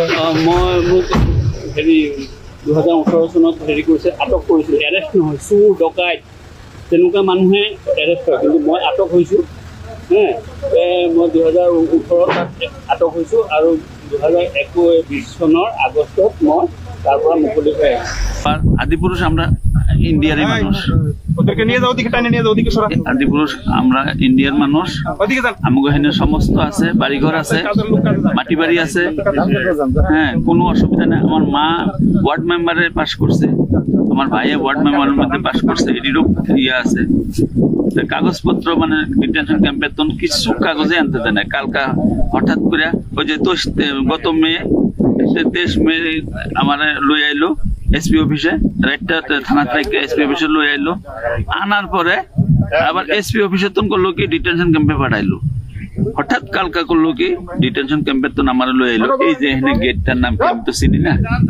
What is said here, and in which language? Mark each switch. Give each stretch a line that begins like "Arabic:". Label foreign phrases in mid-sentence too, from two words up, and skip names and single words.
Assamese: মই মোক হেৰি 2018 চনত হেৰি কৰিছে আটক কৰিছিল এৰেষ্ট নহয় চুৰ ডকাইত তেনেকুৱা মানুহে এৰেষ্ট হয় কিন্তু মই আটক হৈছো মই 2018 আটক হৈছো আৰু 2021 চনৰ আগষ্টত মই তাৰ পৰা মুকলি হৈ
Bangla: আদিপুৰুষ আমরা ইন্ডিয়ার মানুষ ওদেরকে নিয়ে যাও দিকে টানে নিয়ে যাও দিকে সরা আদিপুরুষ আমরা ইন্ডিয়ার মানুষ ওদিকে যান আমাগো হেনে সমস্ত আছে বাড়িঘর আছে মাটি বাড়ি আছে হ্যাঁ কোনো অসুবিধা নেই আমার মা ওয়ার্ড মেম্বারে পাস করছে আমার ভাইয়ে ওয়ার্ড মেম্বারের মধ্যে পাস করছে এটিরও ইয়া আছে কাগজপত্র মানে ডিটেনশন ক্যাম্পের তখন কিছু কাগজে আনতে দেয় না কালকা হঠাৎ করে ওই যে গত মে 23 মে আমার লই আইলো এসপি অফিসে একটা থানা থেকে এসপি অফিসে লই আইলো আনার পরে আবার এসপি অফিসে তখন করলো কি ডিটেনশন ক্যাম্পে পাঠাইলো হঠাৎ কালকা করলো কি ডিটেনশন ক্যাম্পে তো আমার লই আইলো এই যে এখানে গেটটার নাম কি আমি তো চিনি না